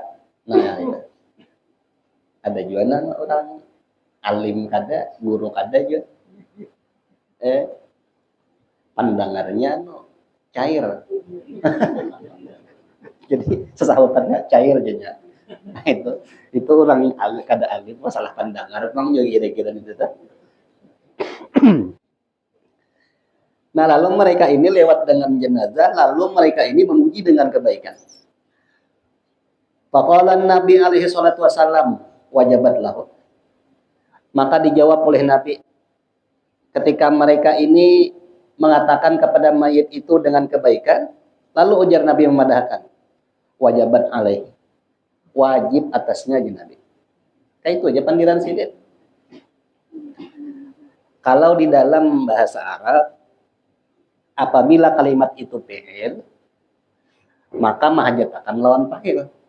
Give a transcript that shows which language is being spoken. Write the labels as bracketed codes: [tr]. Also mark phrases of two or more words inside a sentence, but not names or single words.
[bjn] Nah itu ada juga nang orang alim kada, guru kada juga pandangannya cair. Jadi sesahutannya cair aja. Nah itu orang kada alim masalah pandangan memang juga kira-kira itu tuh. [id] Nah lalu mereka ini lewat dengan jenazah, lalu mereka ini memuji dengan kebaikan. [ar] فقال النبي عليه الصلاة والسلام وجبت له. [id] Maka dijawab oleh Nabi ketika mereka ini mengatakan kepada mayit itu dengan kebaikan, [bjn] lalu ujar Nabi memadahkan, [ar] وجبت عليه, [bjn] wajib atasnya aja Nabi. Kayak itu aja pandiran sidir. Kalau di dalam bahasa Arab, apabila kalimat itu fi'il, maka mahajat akan lawan fa'il.